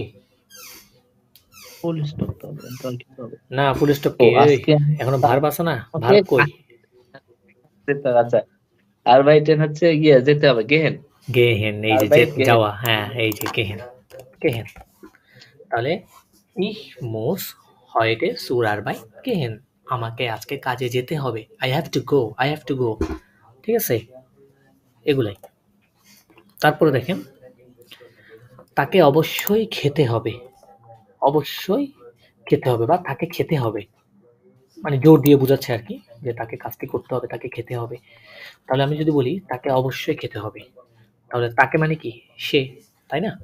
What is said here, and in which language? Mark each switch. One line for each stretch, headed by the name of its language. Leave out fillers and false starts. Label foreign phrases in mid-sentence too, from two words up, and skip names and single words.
English: full stop
Bangla: তো হবে তাহলে কি হবে? না
English: full stop
Bangla: ও কি? আজকে এখনো ভার্ব আছে না, ভার্ব কই? আচ্ছা arbeiten হচ্ছে গিয়ে যেতে হবে গেহেন গেহেন, এই যে
German: Arbeit gehen
Bangla: যাওয়া, হ্যাঁ এই যে গেহেন। তাহলে
German: ich muss heute zur Arbeit gehen,
Bangla: আমাকে আজকে কাজে যেতে হবে।
English: I have to go,
Bangla: ঠিক আছে? এগুলাই। তারপরে দেখেন তাকে অবশ্যই খেতে হবে বা তাকে খেতে হবে মানে জোর দিয়ে বোঝাচ্ছে আর কি যে তাকে কাজটি করতে হবে, তাকে খেতে হবে। তাহলে আমি যদি বলি তাকে অবশ্যই খেতে হবে, তাহলে তাকে মানে কি সে, তাই না?